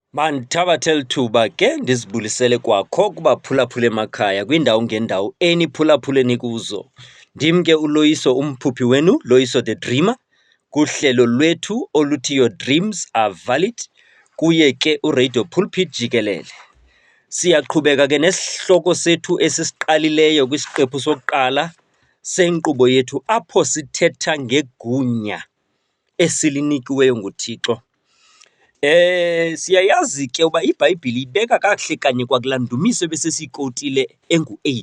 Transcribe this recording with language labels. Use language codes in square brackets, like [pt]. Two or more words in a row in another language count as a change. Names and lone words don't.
[xh] Mandithabathele thuba ke ndizibulisele kwakho kubaphulaphula emakhaya kwiindawo ngeendawo eniphulaphule nikuzo. Ndim ke uLoyiso umphuphi wenu, Loyiso the Dreamer, kuhlelo lwethu oluthi Your Dreams Are Valid, kuye ke uRadio Pulpit jikelele. Siyaqhubeka ke nesihloko sethu esisiqalileyo kwisiqephu sokuqala senkqubo yethu apho sithetha ngegunya esilinikiweyo nguThixo. Siyayazi ke uba iBhayibhile ibeka kakuhle kanye kwakulaa ndumiso ebesesiyikotile engu-8.